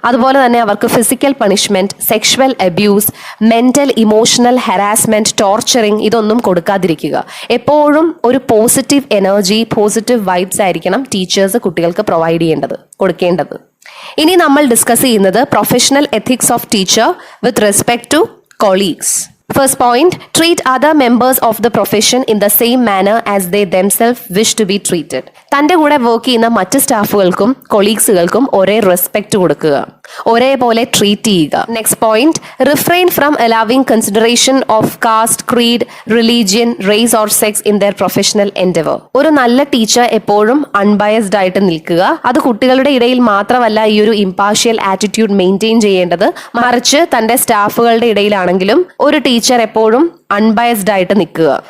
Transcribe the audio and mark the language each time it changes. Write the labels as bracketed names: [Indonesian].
[Malayalam] അതുപോലെ തന്നെ അവർക്ക് physical punishment, sexual abuse, mental emotional harassment, torturing ഇതൊന്നും കൊടുക്കാതിരിക്കുക. എപ്പോഴും ഒരു പോസിറ്റീവ് എനർജി, പോസിറ്റീവ് വൈബ്സ് ആയിരിക്കണം ടീച്ചേഴ്സ് കുട്ടികൾക്ക് പ്രൊവൈഡ് ചെയ്യേണ്ടത്, കൊടുക്കേണ്ടത്. ഇനി നമ്മൾ ഡിസ്കസ് ചെയ്യുന്നത് [English] Professional ethics of teacher with respect to colleagues. First point, treat other members of the profession in the same manner as they themselves wish to be treated. [Malayalam] തൻ്റെ കൂടെ work ചെയ്യുന്ന മറ്റ് സ്റ്റാഫുകൾക്കും കൊളീഗ്സുകൾക്കും ഒരേ റെസ്പെക്ട് കൊടുക്കുക, ഒരേപോലെ ട്രീറ്റ് ചെയ്യുക. [English] Next point, refrain from allowing consideration of caste, creed, religion, race or sex in their professional endeavour. [Malayalam] ഒരു നല്ല ടീച്ചർ എപ്പോഴും അൺബയസ്ഡ് ആയിട്ട് നിൽക്കുക. അത് കുട്ടികളുടെ ഇടയിൽ മാത്രമല്ല ഈ ഒരു ഇംപാർഷ്യൽ ആറ്റിറ്റ്യൂഡ് മെയിൻറ്റെയിൻ ചെയ്യേണ്ടത്, മറിച്ച് തൻ്റെ സ്റ്റാഫുകളുടെ ഇടയിലാണെങ്കിലും ഒരു ടീച്ചർ എപ്പോഴും അൺബയസ്ഡ് ആയിട്ട് നിൽക്കുക.